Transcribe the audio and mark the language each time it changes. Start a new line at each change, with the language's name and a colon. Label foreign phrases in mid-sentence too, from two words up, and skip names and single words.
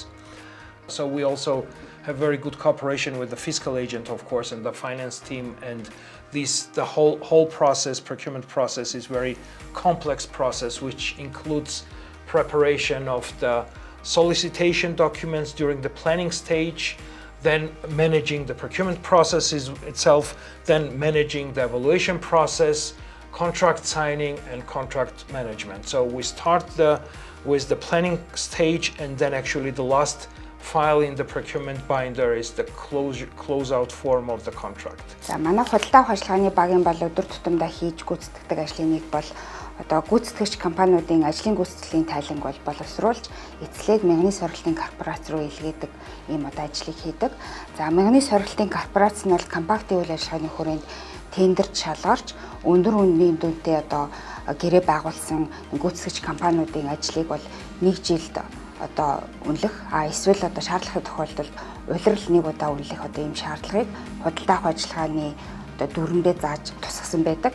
English: So we also have very good cooperation with the fiscal agent, of course, and the finance team, and the whole process, procurement process, is very complex process, which includes preparation of the solicitation documents during the planning stage, then managing the procurement process itself, then managing the evaluation process, contract signing and contract management. So we start with the planning stage, and then actually the last file in the procurement binder is the closeout form of the contract.
Mongolian: За манай худалдаа авах ажиллагааны багийн бол өдөр тутамдаа хийж гүйцэтгэдэг ажлын нэг бол одоо гүйцэтгэгч компаниудын ажлын гүйцэтгэлийн тайланг бол боловсруулж эцлээд мянганы сорилтын корпорац руу илгээдэг ийм одоо ажлыг хийдэг. За мянганы сорилтын корпорац нь бол компактын үйл ажиллагааны хүрээнд тендерт шалгарч өндөр үнийн дүнтэй одоо гэрээ байгуулсан гүйцэтгэгч компаниудын ажлыг бол 1 жилд одоо үнэлэх эсвэл одоо шаардлагатай тохиолдолд улирал нэг удаа үнэлэх одоо ийм шаардлагыг худалдаа авах ажиллагааны одоо дүрмдээ зааж тусгасан байдаг.